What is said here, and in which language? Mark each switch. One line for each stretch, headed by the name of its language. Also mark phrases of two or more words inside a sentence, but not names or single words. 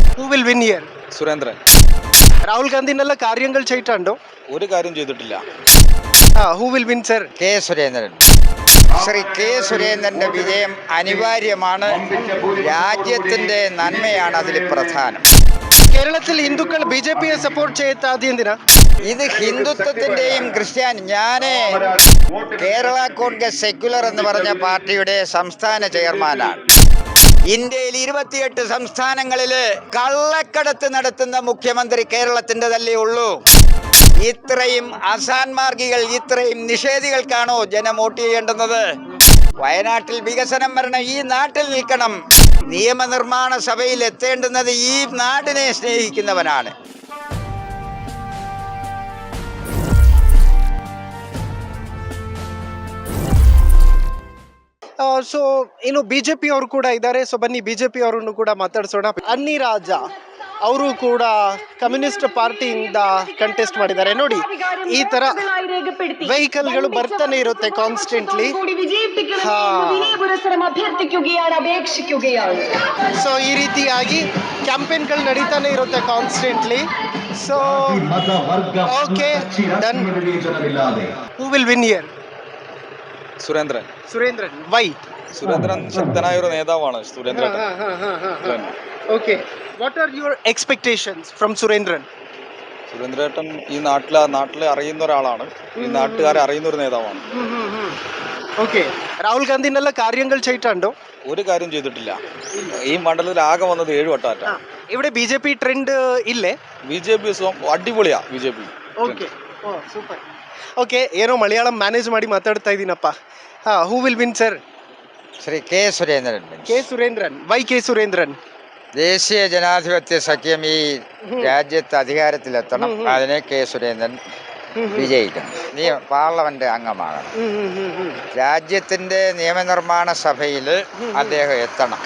English: Who will win here?
Malayalam: സുരേന്ദ്രൻ. രാഹുൽ ഗാന്ധി നല്ല കാര്യങ്ങൾ ചെയ്തിട്ടുണ്ടോ? ഒരു കാര്യം ചെയ്തിട്ടില്ല.
English: Who will win, sir?
Malayalam: കെ സുരേന്ദ്രൻ. ശ്രീ കെ സുരേന്ദ്രന്റെ വിജയം അനിവാര്യമാണ്. രാജ്യത്തിന്റെ നന്മയാണ് അതിൽ പ്രധാനം. കേരളത്തിൽ ഹിന്ദുക്കൾ ബി.ജെ.പിയെ സപ്പോർട്ട് ചെയ്യാത്തത് എന്തിനാ? ഇത് ഹിന്ദുത്വത്തിന്റെയും ഞാന് കേരള കോൺഗ്രസ് സെക്യുലർ എന്ന് പറഞ്ഞ പാർട്ടിയുടെ സംസ്ഥാന ചെയർമാനാണ്. ഇന്ത്യയിൽ 28 സംസ്ഥാനങ്ങളില് കള്ളക്കടത്ത് നടത്തുന്ന മുഖ്യമന്ത്രി കേരളത്തിൻ്റെതല്ലേ ഉള്ളൂ. ഇത്രയും അസാൻമാർഗികൾ, ഇത്രയും നിഷേധികൾക്കാണോ ജനം വോട്ട് ചെയ്യേണ്ടുന്നത്? വയനാട്ടിൽ വികസനം വരണം, ഈ നാട്ടിൽ നിൽക്കണം. നിയമനിർമ്മാണ സഭയിൽ എത്തേണ്ടുന്നത് ഈ നാടിനെ സ്നേഹിക്കുന്നവനാണ്.
Kannada: ಸೊ ಇನ್ನು ಬಿಜೆಪಿ ಅವರು ಕೂಡ ಇದ್ದಾರೆ. ಸೊ ಬನ್ನಿ ಬಿಜೆಪಿ ಅವರನ್ನು ಕೂಡ ಮಾತಾಡ್ಸೋಣ. ಅನ್ನಿ ರಾಜ ಅವರು ಕೂಡ ಕಮ್ಯುನಿಸ್ಟ್ ಪಾರ್ಟಿಯಿಂದ ಕಂಟೆಸ್ಟ್ ಮಾಡಿದ್ದಾರೆ. ನೋಡಿ, ಈ ತರ ವೆಹಿಕಲ್ಗಳು ಬರ್ತಾನೆ ಇರುತ್ತೆ ಕಾನ್ಸ್ಟೆಂಟ್ಲಿ. ಸೊ ಈ ರೀತಿಯಾಗಿ ಕ್ಯಾಂಪೇನ್ಗಳು ನಡೀತಾನೆ ಇರುತ್ತೆ ಕಾನ್ಸ್ಟೆಂಟ್ಲಿ.
English: so okay, done. who will win here?
Malayalam: സുരേന്ദ്രൻ. സുരേന്ദ്രൻ. വൈ? സുരേന്ദ്രൻ ശക്തനായ ഒരു നേതാവാണ്. സുരേന്ദ്രൻ.
English: okay, what are your expectations from സുരേന്ദ്രൻ?
Malayalam: സുരേന്ദ്രേട്ടൻ ഈ നാട്ടിലെ അറിയുന്ന ഒരാളാണ്. ഈ നാട്ടുകാരെ അറിയുന്ന ഒരു നേതാവാണ്. ഓക്കെ, രാഹുൽ ഗാന്ധി നല്ല കാര്യങ്ങൾ ചെയ്തിട്ടുണ്ടോ? ഒരു കാര്യം ചെയ്തിട്ടില്ല. ഈ മണ്ഡലത്തിൽ ആകെ വന്നത് 7 വട്ടാറ്റ. ഇവിടെ ബി.ജെ.പി ട്രെൻഡ് ഇല്ലേ? ബി.ജെ.പി അടിപൊളിയാ. ബി.ജെ.പി.
English: okay, super.
Kannada: ಓಕೆ, ಏನೋ ಮಲಯಾಳಂ ಮ್ಯಾನೇಜ್ ಮಾಡಿ ಮಾತಾಡ್ತಾ ಇದ್ದೀನಪ್ಪ.
English: who will win, sir?
Malayalam: ശ്രീ കെ സുരേന്ദ്രൻ. കെ സുരേന്ദ്രൻ. വൈ കെ സുരേന്ദ്രൻ? ദേശീയ ജനാധിപത്യ സഖ്യം ഈ രാജ്യത്ത് അധികാരത്തിലെത്തണം. അതിനെ കെ സുരേന്ദ്രൻ വിജയിക്കണം. പാർലമെന്റ് അംഗമാകണം. രാജ്യത്തിന്റെ നിയമനിർമ്മാണ സഭയിൽ അദ്ദേഹം എത്തണം.